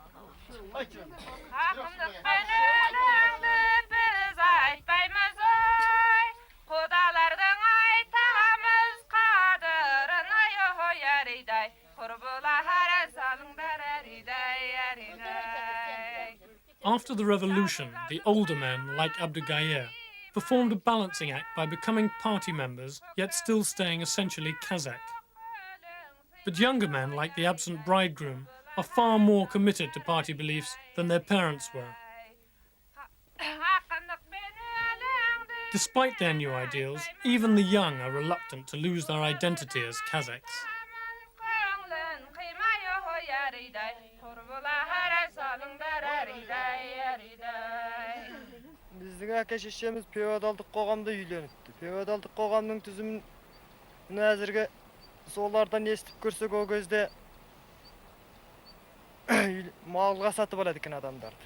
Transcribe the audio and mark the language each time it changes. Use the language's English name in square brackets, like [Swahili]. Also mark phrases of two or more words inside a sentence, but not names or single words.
[Kazakh] Ақындықпен өлеңді біз айтпаймыз ой, құдалардың айтамыз қадырын ой әридай, құрбылар салыңдар әридай, әридай. [English] After the revolution, the older men, like Abdul Gahir, performed a balancing act by becoming party members, yet still staying essentially Kazakh. But younger men, like the absent bridegroom, are far more committed to party beliefs than their parents were. Despite their new ideals, even the young are reluctant to lose their identity as Kazakhs. [Kazakh] Біздің әке-шешеміз феодалдық қоғамда үйленіпті. Феодалдық қоғамның түзімін әзірге солардан естіп көрсек ол кезде малға сатып алады екен адамдарды.